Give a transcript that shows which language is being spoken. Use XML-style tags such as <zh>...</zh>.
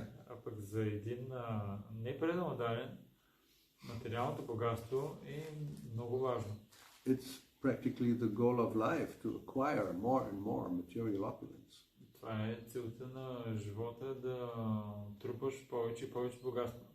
<bg>А пък за един непреданен материалното богатство е много важно.</bg> <en>It's practically the goal of life to acquire more and more material opulence.</en> <bg>Това е целта на живота, да трупаш повече и повече богатство.</bg>